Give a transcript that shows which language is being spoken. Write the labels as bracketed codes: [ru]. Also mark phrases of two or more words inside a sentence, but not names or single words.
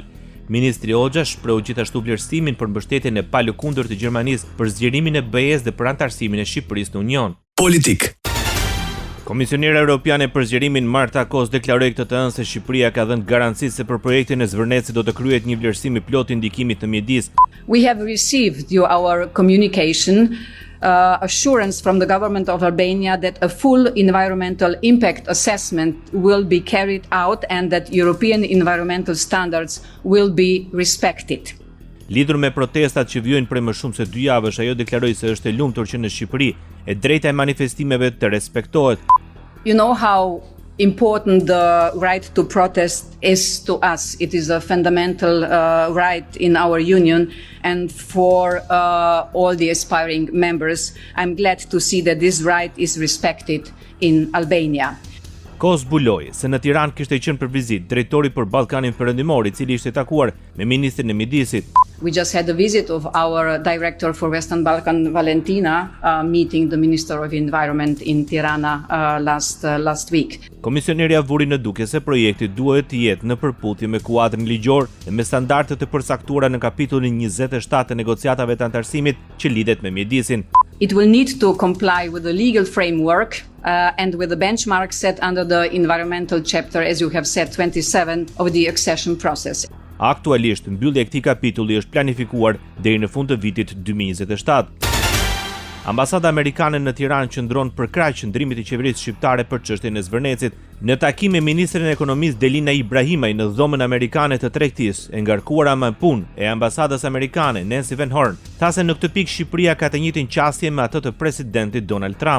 [sq] Ministri Hoxha shpreu gjithashtu vlerësimin për mbështetjen e palëkundër të Gjermanisë për zgjerimin e BE-s dhe për antarësimin e Shqipërisë në Union. Politik. Komisionera Europiane për zgjerimin Marta Kos deklaroi këtë të hënë se Shqipëria ka dhënë garanci se për projektin e Zvërnetsit do të kryhet një vlerësim i plotë i ndikimit të mjedis. [en] We have received our communication assurance from the government of Albania that a full environmental impact assessment will be carried out and that European environmental standards will be respected. [sq] Lidhur me protestat që vijojnë prej më shumë se 2 javësh, ajo deklaroi se është e lumtur që në Shqipëri e drejta e manifestimeve të respektohet. [en] You know how important the right to protest is to us. It is a fundamental right in our union, and for all the aspiring members, I'm glad to see that this right is respected in Albania. [sq] Kos zbuloi se në Tiranë kishte qenë për vizitë drejtori për Ballkanin Perëndimor, I cili ishte takuar me ministrin e mjedisit. [en] We just had a visit of our director for Western Balkan, Valentina, meeting the Minister of Environment in Tirana last week. [sq] Komisionerja vuri në duke se projekti duhet të jetë në përputhje me kuadrin ligjor dhe me standardet e përcaktuara në kapitullin 27 të negociatave të antarësimit që lidhet me mjedisin. [en] It will need to comply with the legal framework and with the benchmarks set under the environmental chapter, as you have said, 27 of the accession process. [sq] Aktualisht, mbyllja e këtij kapitulli është planifikuar deri në fund të vitit 2027. Ambasada amerikane në Tiranë qëndron për krah qëndrimit të qeverisë shqiptare për çështjen e Zvërnetsit. Në takim me ministrin e ekonomisë Delina Ibrahimaj në dhomën amerikane të tregtisë, e ngarkuara me punë e ambasadës amerikane Nancy Van Horn, tha se në këtë pikë Shqipëria ka të njëjtin qasje me atë të presidentit Donald Trump.